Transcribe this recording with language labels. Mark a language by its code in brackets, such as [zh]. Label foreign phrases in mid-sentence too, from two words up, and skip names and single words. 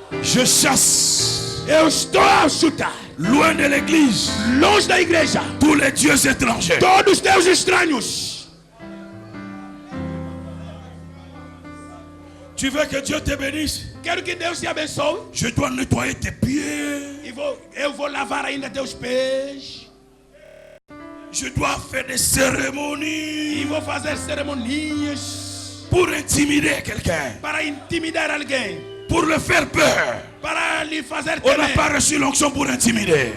[fr] Je chasse [pt] Eu estou a chutar, [fr] loin de l'église [pt] longe da igreja, [fr] tous les dieux étrangers. [pt] todos os deuses estranhos. [fr] Tu veux que Dieu te bénisse? [pt] Quero que Deus te abençoe. [fr] Je dois nettoyer tes pieds. [pt] Eu vou lavar ainda teus pés. [fr] Je dois faire des [pt] E [fr] cérémonies [pt] vou fazer cerimonias [fr] pour intimider quelqu'un, [pt] para intimidar alguém, [fr] pour le faire peur. [pt] para lhe fazer [fr] On n'a [pt] temer. [fr] pas reçu l'onction pour intimider.